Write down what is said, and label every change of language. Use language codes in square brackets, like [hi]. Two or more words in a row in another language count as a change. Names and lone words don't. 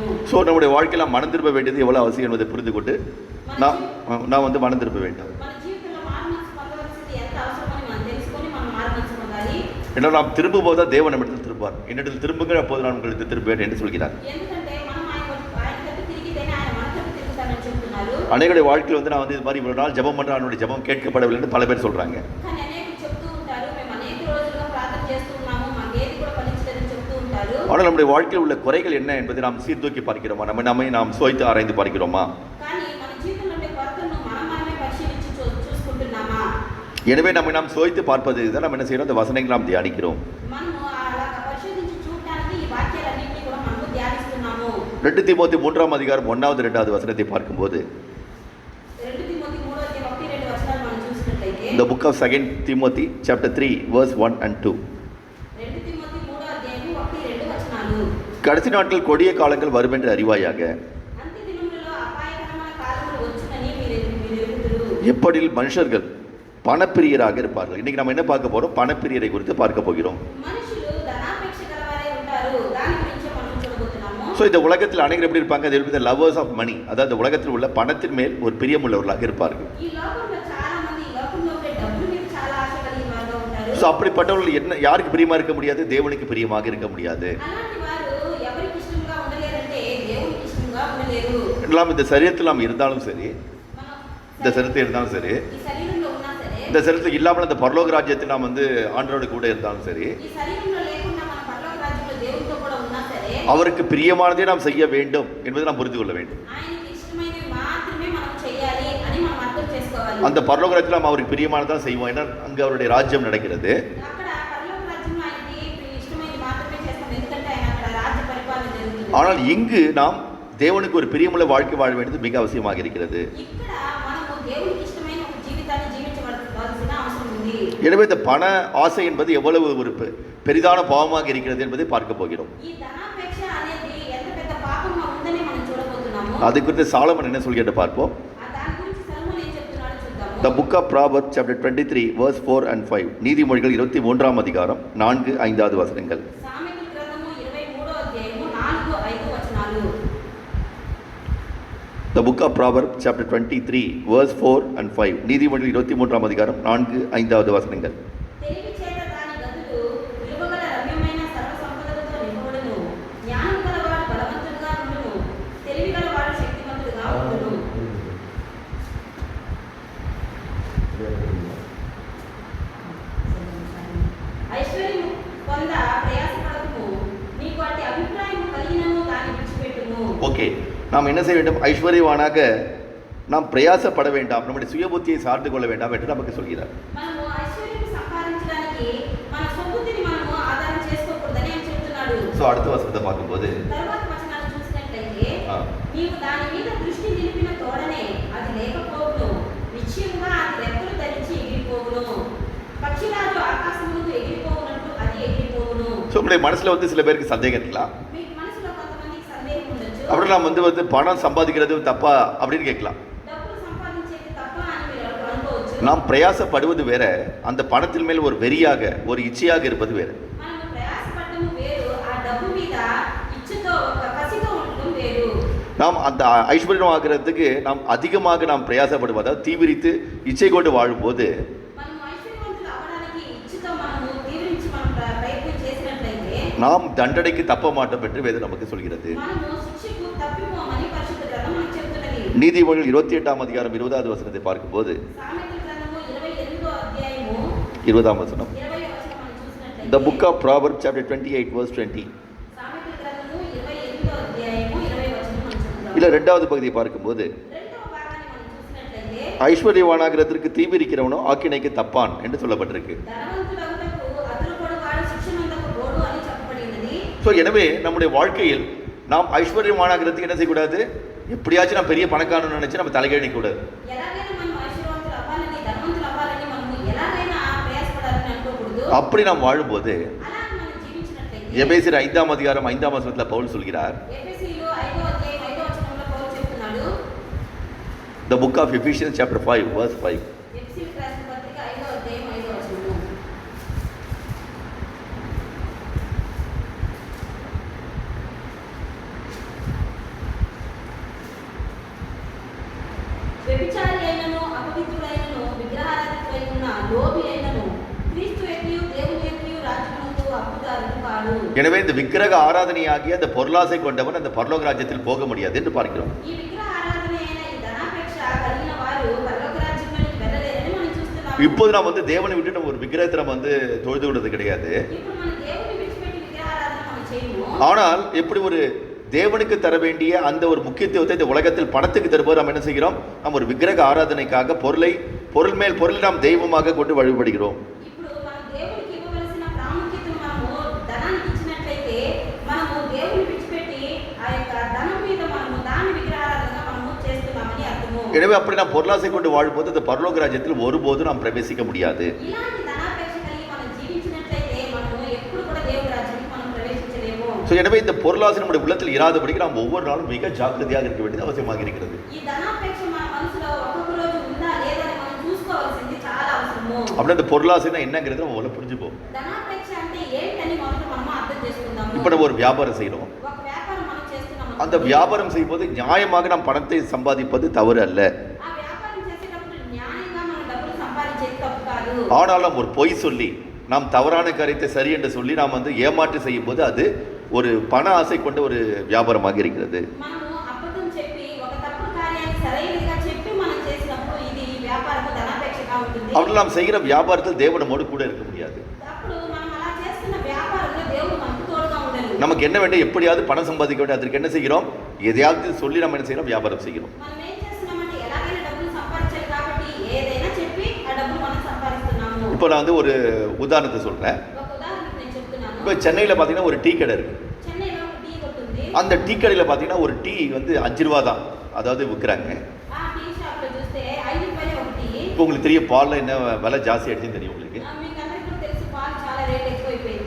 [ta] ஸோ நம்முடைய வாழ்க்கையில் நாம் மனம் திரும்ப வேண்டியது எவ்வளோ அவசியம் என்பதை புரிந்து கொண்டு நாம் மனம் திரும்ப வேண்டும். [te] మన జీవితంలో మారుమనసు పొందవలసింది ఎంత అవసరమని మనం తెలుసుకొని మనం మారుమనసు పొందాలి. [ta] ஏன்னா நாம் திரும்பும் போது தான் தேவன் நம்மிடத்தில் திரும்புவார். என்னிடத்தில் திரும்புங்கள், அப்போது நான் உங்களுக்கு திரும்புவேன் என்று சொல்கிறார். [te] ఎందుకంటే మనం ఆయన తట్టు తిరిగితేనే ఆయన మన తట్టు తిరుగుతానని చెప్తున్నారు. [ta] அநேகருடைய வாழ்க்கையில் நான் இது மாதிரி இவ்வளோ நாள் ஜெபம் பண்ணுறேன், அவனுடைய ஜெபம் கேட்கப்படவில்லை என்று பல பேர் சொல்கிறாங்க. [te] కానీ అనేకులు చెప్తూ ఉంటారు, మేము అనేక రోజులుగా ప్రార్థన చేస్తున్నాము, మాకు ఏది కూడా ఫలించలేదని చెప్తూ ఉంటారు. [ta] ஆனால் நம்முடைய வாழ்க்கையில் உள்ள குறைகள் என்ன என்பதை நாம் சீர்தூக்கி பார்க்கிறோமா, நம்மை நாம் சோய்த்து ஆராய்ந்து பார்க்கிறோமா? [te] కానీ మన జీవితంలో ఉండే కొరతలను మనమే పరిశీలించి చూసుకుంటున్నామా? [ta] எனவே நம்மை நாம் சோய்த்து பார்ப்பது தான் நம்ம என்ன செய்யறோம், அந்த வசனங்களை நாம் தியானிக்கிறோம். [te] మనము అలాగా పరిశోధించి చూడడానికి ఈ వాక్యాలన్నింటినీ కూడా మనము ధ్యానిస్తున్నాము. [ta] 2 தீமோத்தி 3ஆம் அதிகாரம் 1வது 2வது வசனத்தை பார்க்கும்போது, [te] 2 తిమోతి 3వ అధ్యాయం 1-2 వచనాలు మనం చూసినట్లయితే, [en] the book of 2 Timothy chapter 3 verse 1 and 2. [te] 2 తిమోతి 3వ అధ్యాయం 1-2 వచనాలు. [ta] கடைசி நாட்கள் கொடிய காலங்கள் வரும் என்று அறிவாயாக. [te] అంత్య దినములలో అపాయకరమైన కాలములు వచ్చునని మీరు ఎరుగుదురు. [ta] எப்படில் மனுஷர்கள் பணப்பிரியராக இருப்பார்கள். இன்னைக்கு நம்ம என்ன பார்க்க போறோம், பணப்பிரியரை குறித்து பார்க்க போகிறோம். [te] మనుషులు ధనాపేక్ష గలవారే ఉంటారు. దాని గురించి మనం చూడబోతున్నాము. [ta] ஸோ இந்த உலகத்தில் அநேகர் எப்படி இருப்பாங்க, அது [en] lovers of money, [ta] அதாவது உலகத்தில் உள்ள பணத்தின் மேல் ஒரு பிரியமுள்ளவர்களாக இருப்பார்கள். [te] ఈ లోకంలో చాలా మంది ఈ లోకంలో ఉండే డబ్బుల మీద చాలా ఆశ కలిగిన వారుగా ఉంటారు. [ta] ஸோ அப்படிப்பட்டவர்கள் என்ன, யாருக்கு பிரியமா இருக்க முடியாது, தேவனுக்கு பிரியமாக இருக்க முடியாது. [te] అలాంటి వారు ఎవరికి ఇష్టంగా ఉండలేరంటే దేవునికి ఇష్టంగా ఉండలేరు. [ta] எல்லாம் இந்த சரீரத்தில் நாம் இருந்தாலும் சரி, [te] మనం [ta] இந்த சரீரத்தில் இருந்தாலும் சரி, [te] ఈ శరీరంలో ఉన్నా సరే, [ta] இந்த சரீரத்தில் இல்லாமல் அந்த பரலோக ராஜ்யத்தில் நாம் ஆண்டவரோடு கூட இருந்தாலும் சரி, [te] ఈ శరీరంలో లేకుండా మన పరలోక రాజ్యంలో దేవునితో కూడా ఉన్నా సరే, [ta] அவருக்கு பிரியமானதே நாம் செய்ய வேண்டும் என்பதை நாம் புரிந்து கொள்ள வேண்டும். [te] ఆయనకి ఇష్టమైనవి మాత్రమే మనం చేయాలి అని మనం అర్థం చేసుకోవాలి. [ta] அந்த பரலோக ராஜ்யத்தில் நாம் அவருக்கு பிரியமானதான் செய்வோம். ஏன்னா அங்கே அவருடைய ராஜ்யம் நடக்கிறது. [te] అక్కడ పరలోక రాజ్యంలో ఆయనకి ఇష్టమైనది మాత్రమే చేస్తాం, ఎందుకంటే ఆయన అక్కడ రాజ్య పరిపాలన జరుగుతుంది. [ta] ஆனால் இங்கு நாம் தேவனுக்கு ஒரு பிரியமுள்ள வாழ்க்கை வாழ வேண்டியது மிக அவசியமாக இருக்கிறது. [te] ఇక్కడ మనము దేవునికి ఇష్టమైన ఒక జీవితాన్ని జీవించవలసి చేసుకోవాల్సిన అవసరం ఉంది. [ta] எனவே இந்த பண ஆசை என்பது எவ்வளவு ஒரு பெரிதான பாவமாக இருக்கிறது என்பதை பார்க்க போகிறோம். [te] ఈ ధనాపేక్ష అనేది ఎంత పెద్ద పాపంగా ఉందని మనం చూడబోతున్నాము. [ta] அது குறித்து சாலமன் என்ன சொல்கிறார் பார்ப்போம். [te] దాని గురించి సలోమోను ఏం చెప్తున్నాడో చూద్దాము. [en] The book of Proverbs chapter 23 verse 4 and 5. [ta] நீதிமொழிகள் 23ஆம் அதிகாரம் 4-5 வசனங்கள். [te] సామెతల గ్రంథము 23వ అధ్యాయము 4-5 వచనాలు. [en] The book of Proverbs chapter 23 verse 4 and 5. [ta] நீதிமொழிகள் 23ஆம் அதிகாரம் 4-5 வசனங்கள். [te] తెలివి చేత దాని గదులు విలువగల రమ్యమైన సర్వ సంపదలతో నింపబడును. జ్ఞానం గలవాడు బలవంతుడుగా ఉండును. తెలివి గలవాడు శక్తివంతుడుగా ఉండును. ఐశ్వర్యం పొంద ప్రయాసపడకుము. నీకు అట్టి అభిప్రాయం కలిగినను దాన్ని విడిచిపెట్టుము. [ta] ஓகே, நாம் என்ன செய்ய வேண்டும்? ஐஸ்வர்யவானாக நாம் பிரயாசப்பட வேண்டாம், நம்முடைய சுய புத்தியை சார்ந்து கொள்ள வேண்டாம் என்று நமக்கு சொல்கிறார். [te] మనము ఐశ్వర్యం సంపాదించడానికి మన సొబుద్ధిని మనము ఆధారం చేసుకోకూడదని ఆయన చెప్తున్నాడు. [ta] ஸோ அடுத்த வசனத்தை பார்க்கும்போது [te] తర్వాత వచనాలు చూసినట్లయితే ఆ. నీవు దాని మీద దృష్టి నిలిపిన తోడనే అది లేకపోవును. నిశ్చయంగా అది రెక్కలు ధరించి ఎగిరిపోవును. పక్షిరాజు ఆకాశం ముందు ఎగిరిపోవునట్టు అది ఎగిరిపోవును. [ta] ஸோ உங்களுடைய மனசில் வந்து சில பேருக்கு சந்தேகம் இருக்கலாம், [te] మీకు మనసులో కొంతమందికి సందేహం ఉండొచ్చు. [ta] அப்படி நாம் வந்து பணம் சம்பாதிக்கிறது தப்பா அப்படின்னு கேட்கலாம். [te] డబ్బులు సంపాదించేది తప్ప అని మీరు అనుకోవచ్చు. [ta] நாம் பிரயாசப்படுவது வேற, அந்த பணத்தின் மேல் ஒரு வெறியாக ஒரு இச்சையாக இருப்பது வேற. [te] మనము ప్రయాసపడటము వేరు, ఆ డబ్బు మీద ఇచ్చతో ఒక కసితో ఉండటం వేరు. [ta] நாம் அந்த ஐஸ்வர்யம் ஆகிறதுக்கு நாம் அதிகமாக நாம் பிரயாசப்படுவோம், அதாவது தீவிரித்து இச்சை கொண்டு வாழும்போது [te] మనము ఐశ్వర్యవంతులు అవ్వడానికి ఇచ్చతో మనము తీవ్రించి మనం ప్రయత్నం చేసినట్లయితే [ta] நாம் தண்டனைக்கு தப்ப மாட்டோம் என்று வேதம் நமக்கு சொல்கிறது. [te] మనము శిక్షకు తప్పిపోమని పరిశుద్ధ గ్రంథం మనకు చెప్తున్నది. [ta] நீதிமொழிகள் 28ஆம் அதிகாரம் 20வது வசனத்தை பார்க்கும்போது [te] సామెతల గ్రంథము 28వ అధ్యాయము [ta] 20ஆம் వசனம். [te] 20వ వచనం మనం చూసినట్లయితే [en] The book of Proverbs chapter 28 verse 20. [te] సామెతల గ్రంథము 28వ అధ్యాయము 20వ వచనం మనం చూద్దాం. [ta] இல்ல இரண்டாவது பகுதியை பார்க்கும்போது [te] రెండవ భాగాన్ని మనం చూసినట్లయితే [ta] ஐஸ்வர்யவானாகிறதற்கு தீவிரிக்கிறவனோ ஆக்கினைக்கு தப்பான் என்று சொல்லப்பட்டிருக்கு. [te] ధనవంతుడగుటకు అతులుపడువాడు శిక్షనందకు గోడు అని చెప్పబడినది. [ta] ஸோ எனவே நம்முடைய வாழ்க்கையில் நாம் ஐஸ்வர்யவானாகிறதுக்கு என்ன செய்யக்கூடாது? எப்படியாச்சும் நான் பெரிய பணக்காரன்னு நினைச்சு நம்ம தலைகீழ கூடாது. [te] ఎలాగైనా మనం ఐశ్వర్యవంతులు అవ్వాలని, ధనవంతులు అవ్వాలని మనము ఎలాగైనా ప్రయాసపడాలని అనుకోకూడదు. [ta] அப்படி நாம் வாழும்போது [te] అలా మనం జీవించినట్లయితే [ta] எபேசியர் 5ஆம் அதிகாரம் 5ஆம் வசனத்தில் பவுல் சொல்கிறார். [te] ఎఫెసీయులు 5వ అధ్యాయం 5వ వచనంలో పౌలు చెప్తున్నాడు. [en] The book of Ephesians chapter 5 verse 5. [te] ఎఫెసీయులకు రాసిన పత్రిక 5వ అధ్యాయం 5వ వచనము. వ్యభిచారి అయినను అపవిత్రుడైనను విగ్రహారాధికుడై ఉన్న లోబి అయినను క్రీస్తు యొక్కయు దేవుని యొక్కయు రాజ్యమునకు హక్కుదారుడు కాడు. [ta] எனவே இந்த விக்கிரக ஆராதனையாகிய அந்த பொருளாசை கொண்டவன் அந்த பரலோக ராஜ்யத்தில் போக முடியாது என்று பார்க்கிறோம். [te] ఈ విగ్రహ ఆరాధన అయిన ఈ ధనాపేక్ష కలిగిన వారు పరలోక రాజ్యంలోనికి వెళ్ళలేరని మనం చూస్తున్నాము. [ta] இப்போது நாம் வந்து தேவனை விட்டு நம்ம ஒரு விக்கிரகத்தை நம்ம வந்து தொழுது விடுறது கிடையாது. [te] ఇప్పుడు మన దేవుని విడిచిపెట్టి విగ్రహారాధన మనం చేయము. [ta] ஆனால் எப்படி ஒரு தேவனுக்கு தர வேண்டிய அந்த ஒரு முக்கியத்துவத்தை இந்த உலகத்தில் பணத்துக்கு தரும்போது நாம் என்ன செய்கிறோம்? நாம் ஒரு விக்கிரக ஆராதனைக்காக பொருள் மேல் பொருள் நாம் தெய்வமாக கொண்டு வழிபடுகிறோம். [te] ఇప్పుడు మనం దేవునికి ఇవ్వవలసిన ప్రాముఖ్యతను మనము ధనానికి ఇచ్చినట్లయితే మనము దేవుని విడిచిపెట్టి ఆ యొక్క ధనం మీద మనము దాని విగ్రహారాధనగా మనము చేస్తున్నామని అర్థము. [ta] எனவே அப்படி நாம் பொருளாசை கொண்டு வாழும்போது அந்த பரலோக ராஜ்யத்தில் ஒருபோதும் நாம் பிரவேசிக்க முடியாது. [te] ఇలాంటి ధనాపేక్ష కలిగి మనం జీవించినట్లయితే మనము ఎప్పుడు కూడా దేవుని రాజ్యానికి మనం ప్రవేశించలేము. [ta] ஸோ எனவே இந்த பொருளாசை நம்முடைய உள்ளத்தில் இராதபடிக்கு நாம் ஒவ்வொரு நாளும் மிக ஜாக்கிரதையாக இருக்க வேண்டியது அவசியமாக இருக்கிறது. [te] ఈ ధనాపేక్ష మన మనసులో ఒక్కొక్క రోజు ఉందా లేదా అని మనం చూసుకోవాల్సింది చాలా అవసరము. [ta] அப்படின்னா இந்த பொருளாசைனா என்னங்கிறது நம்ம முதல்ல புரிஞ்சுப்போம். [te] ధనాపేక్ష అంటే ఏంటని మొదట మనం అర్థం చేసుకుందాము. [ta] இப்போ நம்ம ஒரு வியாபாரம் செய்கிறோம், [te] ఒక వ్యాపారం మనం చేస్తున్నాము. [ta] அந்த வியாபாரம் செய்யும்போது நியாயமாக நாம் பணத்தை சம்பாதிப்பது தவறு அல்ல. [te] ఆ వ్యాపారం చేసేటప్పుడు న్యాయంగా మనం డబ్బులు సంపాదించేది తప్పు కాదు. [ta] ஆனாலும் ஒரு பொய் சொல்லி நாம் தவறான காரியத்தை சரி என்று சொல்லி நாம் வந்து ஏமாற்று செய்யும்போது அது ஒரு பண ஆசை கொண்ட ஒரு வியாபாரமாக இருக்கிறது. [te] మనము అబద్ధం చెప్పి ఒక తప్పుడు కార్యాన్ని సరైనదిగా చెప్పి మనం చేసినప్పుడు ఇది వ్యాపారము ధనాపేక్షగా ఉంటుంది. [ta] அப்படி நாம் செய்கிற வியாபாரத்தில் தேவன் நம்மோடு கூட இருக்க முடியாது. [te] అప్పుడు మనం అలా చేస్తున్న వ్యాపారంలో దేవుడు మనకు తోడుగా ఉండడు. [ta] நமக்கு என்ன வேண்டும்? எப்படியாவது பணம் சம்பாதிக்க வேண்டும். அதற்கு என்ன செய்கிறோம்? எதையாவது சொல்லி நம்ம என்ன செய்கிறோம்? வியாபாரம் செய்கிறோம். [te] మనం ఏం చేస్తున్నామంటే ఎలాగైనా డబ్బులు సంపాదించాలి కాబట్టి ఏదైనా చెప్పి ఆ డబ్బులు మనం సంపాదిస్తున్నాము. [ta] இப்போ நான் வந்து ஒரு ఉదాహరణத்தை சொல்கிறேன். [te] ఒక ఉదాహరణకు నేను చెప్తున్నాను. [ta] இப்போ சென்னையில் பார்த்தீங்கன்னா ஒரு டீ கடை இருக்குது. [te] చెన్నైలో ఒక టీ కొట్టు ఉంది. [ta] அந்த டீ கடையில் பார்த்தீங்கன்னா ஒரு டீ வந்து 5 ரூபா தான், அதாவது விற்கிறாங்க. [te] ఆ [en] tea shop [te] లో చూస్తే 5 రూపాయలే ఒక టీ. [ta] இப்போ உங்களுக்கு தெரியும் பாலில் என்ன விலை ஜாஸ்தி ஆயிடுச்சுன்னு தெரியும் உங்களுக்கு. [te] మీకు అందరికీ కూడా తెలుసు పాలు చాలా రేట్ ఎక్కువైపోయింది.